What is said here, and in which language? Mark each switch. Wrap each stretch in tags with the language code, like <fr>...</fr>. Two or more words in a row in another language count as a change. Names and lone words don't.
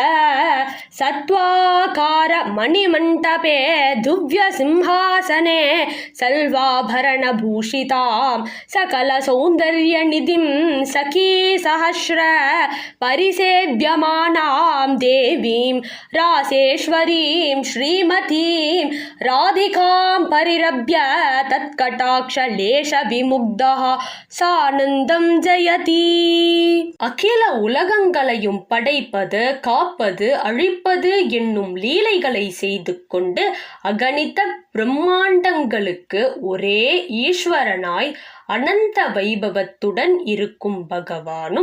<sa>सत्वाकार मणिमंटपे दिव्य सिंहासने सर्वाभरण भूषितां सकल सौंदर्य निधिं सखी सहस्र परिसेव्यमानां देवीं रासेश्वरीं श्रीमतीं राधिकां परिरभ्य तत्कटाक्ष लेश विमुग्धः सानन्दं जयति.</sa> <ta>அகில உலகங்களையும் படைப்பது காப்பது அழிப்பது என்னும் லீலைகளை செய்து கொண்டு அகணித பிரம்மாண்டங்களுக்கு ஒரே ஈஸ்வரனாய் அனந்த வைபவத்துடன் இருக்கும் பகவானும்</ta>